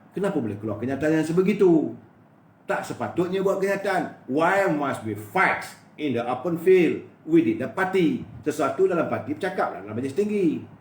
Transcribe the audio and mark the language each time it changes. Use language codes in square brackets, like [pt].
[ms] Kenapa boleh keluar kenyataan yang sebegitu? Tak sepatutnya buat kenyataan. [en] Why must we fight in the open field within the party? [ms] Sesuatu dalam parti bercakap dalam majlis tinggi.